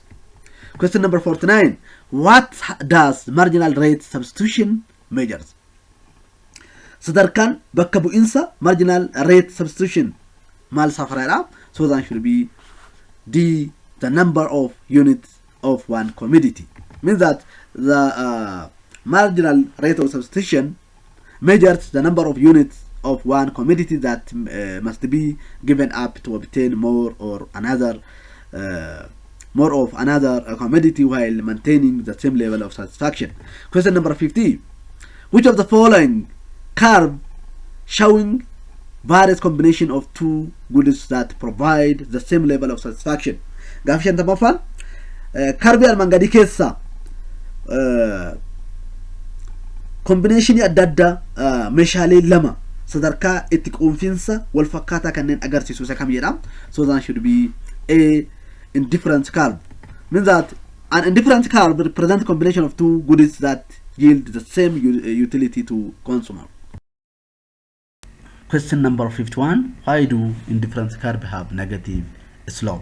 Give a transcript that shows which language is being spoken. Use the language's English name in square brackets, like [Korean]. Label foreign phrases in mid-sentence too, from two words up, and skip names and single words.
[English] Question number 49. What does marginal rate substitution measures? [Oromo] Sadarkaan bakka bu'insa [English] marginal rate substitution [Oromo] maal safara'edha? [English] So that should be D. The number of units of one commodity. Means that the marginal rate of substitution measures the number of units of one commodity that must be given up to obtain more of another commodity while maintaining the same level of satisfaction. Question number 50. Which of the following curve showing various combination of two goods that provide the same level of satisfaction? [Oromo] Gaafa shantamaffaan karbii armaan gadii keessaa combination adda addaa meeshaalee lama sadarkaa itti quunfinsa wal fakkaataa kanneen agarsiisu isa kam jedha? [English] So that should be A. Indifference curve. Means that an indifference curve represents combination of two goodies that yield the same utility to consumer. Question number 51. Why do indifference curve have negative slope?